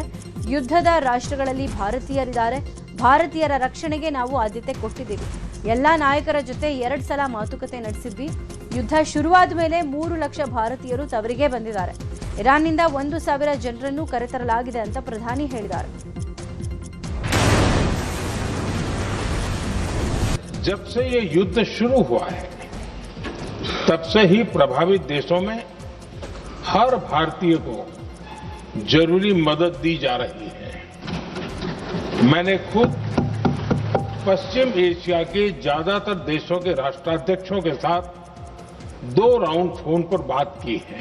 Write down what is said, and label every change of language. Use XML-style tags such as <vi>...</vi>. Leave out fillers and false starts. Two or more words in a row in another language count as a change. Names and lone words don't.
<kn>ಯುದ್ಧದ ರಾಷ್ಟ್ರಗಳಲ್ಲಿ ಭಾರತೀಯರಿದ್ದಾರೆ. ಭಾರತೀಯರ ರಕ್ಷಣೆಗೆ ನಾವು ಆದ್ಯತೆ ಕೊಟ್ಟಿದ್ದೀವಿ. ಎಲ್ಲಾ ನಾಯಕರ ಜೊತೆ 2 ಸಲ ಮಾತುಕತೆ ನಡೆಸಿದ್ವಿ. ಯುದ್ಧ ಶುರುವಾದ ಮೇಲೆ 3 ಲಕ್ಷ ಭಾರತೀಯರು ತವರಿಗೆ ಬಂದಿದ್ದಾರೆ. ಇರಾನ್ನಿಂದ 1,000 ಜನರನ್ನು ಕರೆತರಲಾಗಿದೆ ಅಂತ ಪ್ರಧಾನಿ ಹೇಳಿದ್ದಾರೆ.</kn> <hi>जब से ये युद्ध शुरू हुआ है तब से ही प्रभावित देशों में हर भारतीय को जरूरी मदद दी जा रही है. मैंने खुद पश्चिम एशिया के ज्यादातर देशों के राष्ट्राध्यक्षों के साथ 2</hi> <en>round phone</en> <hi>पर बात की है.</hi>